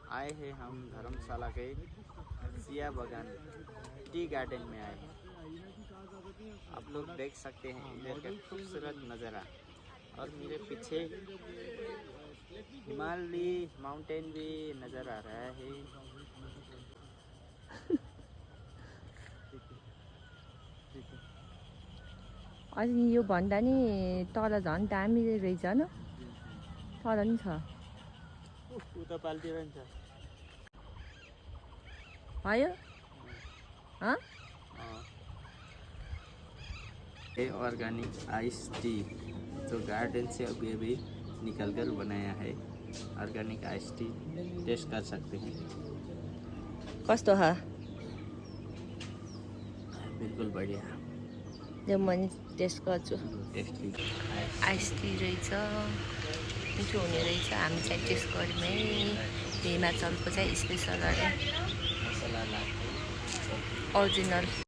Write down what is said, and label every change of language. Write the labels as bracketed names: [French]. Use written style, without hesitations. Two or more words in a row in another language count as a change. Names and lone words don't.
[Hindi] आए हैं हम धर्मशाला के सिया बगान टी गार्डन में आए हैं। आप लोग देख सकते हैं इधर का खूबसूरत नज़ारा और मेरे पीछे हिमालय माउंटेन भी नज़र आ रहा है। [Nepali] अनि यो भन्दा नि तल झन् दामी रहेछ न तल नि छ उता पाल्टी रहन्छ भयो हाँ [Hindi] ये [English] organic ice tea [Hindi] जो गार्डन से अभी अभी निकल कर बनाया है। [English] organic ice tea [Hindi] टेस्ट कर सकते हैं। [Nepali] कस्तो छ [Hindi] बिल्कुल बढ़िया [Nepali] यो म टेस्ट गर्छु टेस्टी [English] ice tea [Nepali] रहेछ मिठो हुने रहेछ हामी चाहिँ टेस्ट गऱ्यौँ है हिमाचलको चाहिँ स्पेसल अरे [English] masala latte [Nepali] ओरिजिनल